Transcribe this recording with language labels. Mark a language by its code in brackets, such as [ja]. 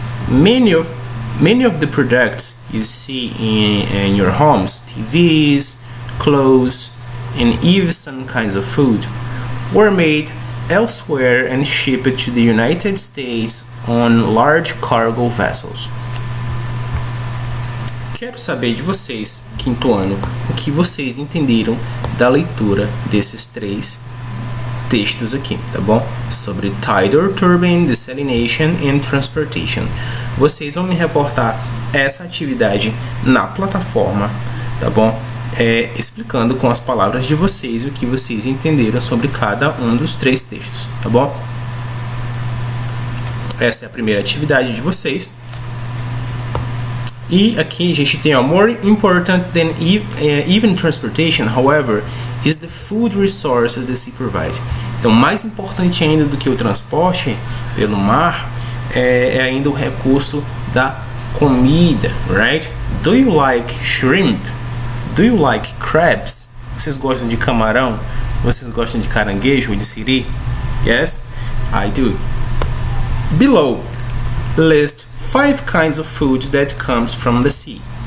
[en] Many of the products you see in your homes, TVs, clothes, and even some kinds of food, were made elsewhere and shipped to the United States on large cargo vessels. [pt] Quero saber de vocês, quinto ano, o que vocês entenderam da leitura desses 3 textos aqui, tá bom? Sobre Tidal Turbine, Desalination and Transportation. Vocês vão me reportar essa atividade na plataforma, tá bom? Explicando com as palavras de vocês o que vocês entenderam sobre cada um dos 3 textos, tá bom? Essa é a primeira atividade de vocês. E aqui a gente tem, ó, [en] more important than even transportation, however, is the food resources the sea provide. [pt] Então, mais importante ainda do que o transporte pelo mar é ainda o recurso da comida, right? [en] Do you like shrimp? Do you like crabs? [pt] Vocês gostam de camarão? Vocês gostam de caranguejo ou de siri? [en] Yes, I do. Below, list 5 kinds of food that comes from the sea.